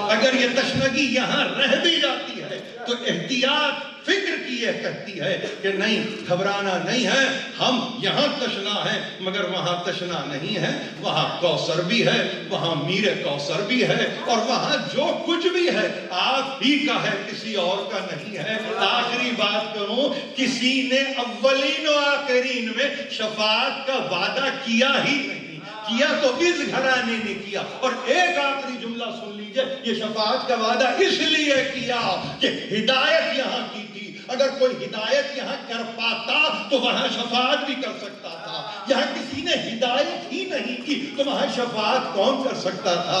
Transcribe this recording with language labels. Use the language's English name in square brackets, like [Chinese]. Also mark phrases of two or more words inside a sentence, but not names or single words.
[Urdu] اگر یہ تشنگی یہاں رہ بھی جاتی ہے تو احتیاط فکر کی یہ کہتی ہے کہ نہیں، گھبرانا نہیں ہے، ہم یہاں تشنا ہے مگر وہاں تشنا نہیں ہے، وہاں کوثر بھی ہے، وہاں میر کوثر بھی ہے، اور وہاں جو کچھ بھی ہے آپ ہی کا ہے، کسی اور کا نہیں ہے۔ آخری بات کروں، کسی نے اولین و آخرین میں شفاعت کا وعدہ کیا ہی نہیں، کیا تو اس گھرانے نے کیا۔ اور ایک آخری جملہ سن لیجئے، یہ شفاعت کا وعدہ اس لیے کیا کہ ہدایت یہاں کی تھی، اگر کوئی ہدایت یہاں کر پاتا تو وہاں شفاعت بھی کر سکتا تھا، یہاں کسی نے ہدایت ہی نہیں کی تو وہاں شفاعت کون کر سکتا تھا؟